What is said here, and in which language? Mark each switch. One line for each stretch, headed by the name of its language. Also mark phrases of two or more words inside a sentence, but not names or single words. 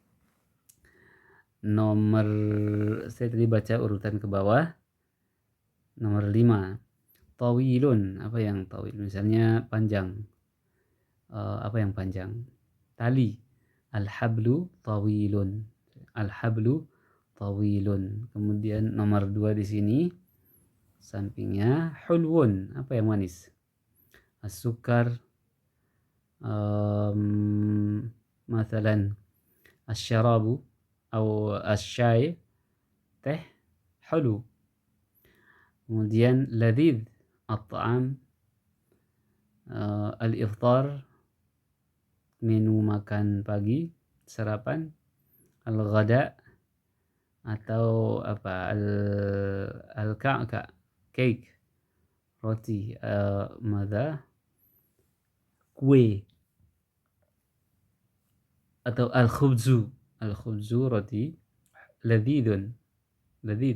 Indonesian: Nomor, saya tadi baca urutan ke bawah. Nomor 5, tawilun, apa yang tawil? Misalnya panjang. Apa yang panjang? Tali.
Arabic: الحبل طويل. الحبل طويل.
Indonesian: Kemudian nomor 2 di sini sampingnya hulwun, apa yang manis? As-sukar,
Arabic: مثلا الشراب أو الشاي, teh, حلو.
Indonesian: Kemudian
Arabic: لذيذ، الطعام، الإفطار,
Indonesian: menu makan pagi, sarapan, al-ghada atau apa, al-ka'ka, cake, roti, madha, kue, atau al-khubzu, roti,
Arabic: لذيذ، لذيذ.